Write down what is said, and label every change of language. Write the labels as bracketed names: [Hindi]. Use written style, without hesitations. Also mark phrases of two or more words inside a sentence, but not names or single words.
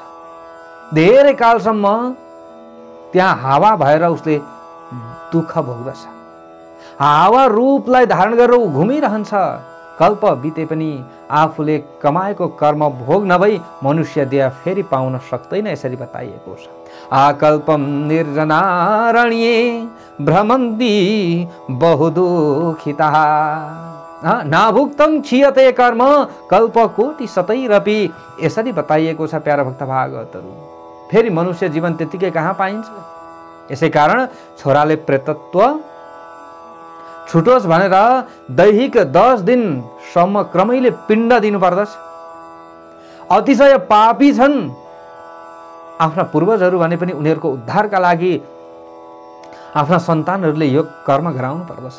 [Nepali] धेरै कालसम्म त्यहाँ हावा भएर उसले दुःख भोग्दछ। हावा रूपलाई धारण गरेर ऊ घुमिरहन्छ। कल्प बिते पनि आफूले कमाएको कर्म भोग नभई मनुष्य देह फेरि पाउन सक्दैन, यसरी बताइएको छ। [Sanskrit] आकल्पम निर्जनारण्ये भ्रमन्ति बहुदुःखिताः नाभुक्तं क्षीयते कर्म कल्पकोटि शतैरपि, [Nepali] यसरी बताइएको छ प्यारा भक्त भागवतहरू। फेरि मनुष्य जीवन त्यतिकै कहाँ पाइन्छ। यसै कारण छोराले प्रेतत्व छुटोस् भनेर दैहिक 10 दिनसम्म क्रमैले पिण्ड दिनुपर्दछ। अतिशय पापी छन् आफ्ना पूर्वजहरू भने पनि उनीहरूको उद्धारका लागि आफ्ना सन्तानहरूले यो कर्म गराउनु पर्दछ।